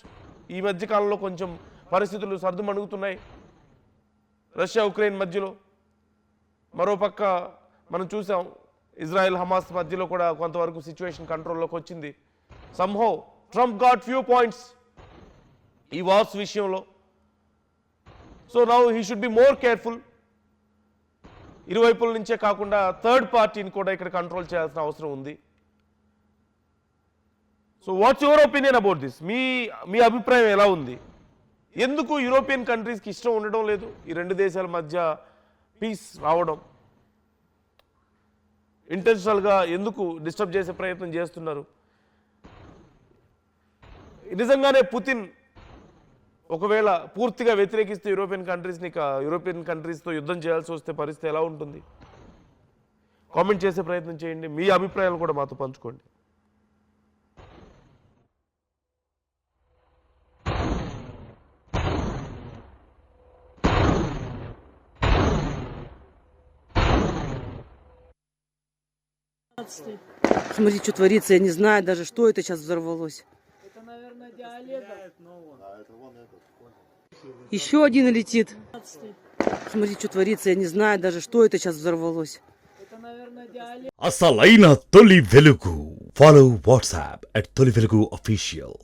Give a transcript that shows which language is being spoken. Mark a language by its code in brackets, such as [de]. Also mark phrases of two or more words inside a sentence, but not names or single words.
[te] ఈ మధ్యకాలంలో కొంచెం పరిస్థితులు సర్దుమణుగుతున్నాయి రష్యా ఉక్రెయిన్ మధ్యలో. మరోపక్క మనం చూసాం ఇజ్రాయెల్ హమాస్ మధ్యలో కూడా కొంతవరకు [en] situation controlలోకి [te] వచ్చింది. [en] somehow Trump got few points ఈ wars విషయంలో. so now he should be more careful. [te] ఇరువైపుల నుంచే కాకుండా [en] third partyని [te] కూడా ఇక్కడ కంట్రోల్ చేయాల్సిన అవసరం ఉంది. [en] so what's your opinion about this? [te] మీ అభిప్రాయం ఎలా ఉంది? ఎందుకు [en] European countriesకి [te] ఇష్టం ఉండడం లేదు ఈ రెండు దేశాల మధ్య పీస్ రావడం? ఇంటెన్షనల్గా ఎందుకు డిస్టర్బ్ చేసే ప్రయత్నం చేస్తున్నారు? నిజంగానే పుతిన్ ఒకవేళ పూర్తిగా వ్యతిరేకిస్తే [en] European countriesతో [te] యుద్ధం చేయాల్సి వస్తే పరిస్థితి ఎలా ఉంటుంది? కామెంట్ చేసే ప్రయత్నం చేయండి. మీ అభిప్రాయాలు కూడా మాతో పంచుకోండి. [ru] Смотри, что творится, я не знаю даже, что это сейчас взорвалось. Это, наверное, диалега. Еще один летит. Смотри, что творится, я не знаю даже, что это сейчас взорвалось. Это, наверное, диалега. [te] అసలైన తొలి వెలుగు. ఫాలో వాట్సాప్ @తొలి వెలుగు official.